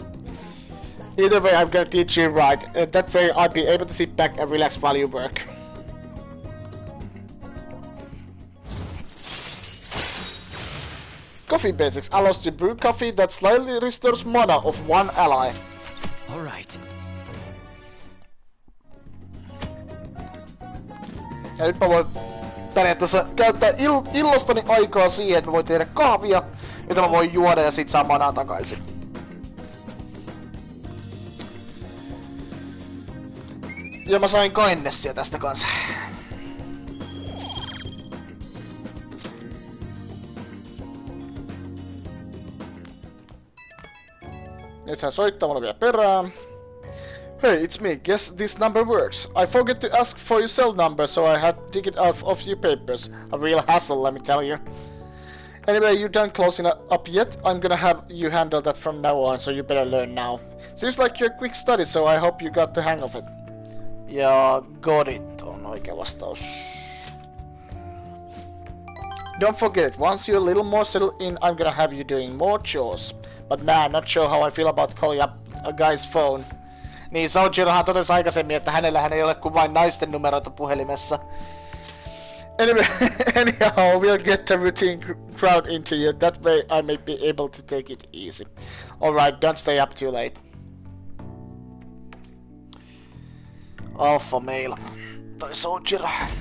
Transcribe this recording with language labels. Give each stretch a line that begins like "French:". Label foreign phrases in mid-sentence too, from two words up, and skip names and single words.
English: Either way, I'm gonna teach you right. That way I'll be able to sit back and relax while you work. Coffee basics allows to brew coffee that slightly restores mana of one ally. All right.
Finnish: Ja nyt mä voin periaatteessa käyttää illastani aikaa siihen, että mä voin tehdä kahvia, jota mä voin juoda ja sit saa manaa takaisin. Ja mä sain kindnessia tästä kanssa. Nyt hän soittaa mulle vielä perään.
English: Hey, it's me. Guess this number works. I forgot to ask for your cell number, so I had to dig it out of your papers. A real hassle, let me tell you. Anyway, you're done closing up yet? I'm gonna have you handle that from now on, so you better learn now. Seems like you're a quick study, so I hope you got the hang of it.
Finnish: Ja
English: got it
Finnish: on oikea vastaus.
English: Don't forget it, once you're a little more settled in, I'm gonna have you doing more chores. But man, not sure how I feel about calling up a guy's phone.
Finnish: Niin, Sojirohan totesi aikaisemmin, että hänellähän ei ole kuin vain naisten numeroita puhelimessa.
English: Anyway, anyhow, we'll get the routine crowd into you. That way I may be able to take it easy. Alright, don't stay up too late. Alpha male.
Finnish: Tai Sojiro.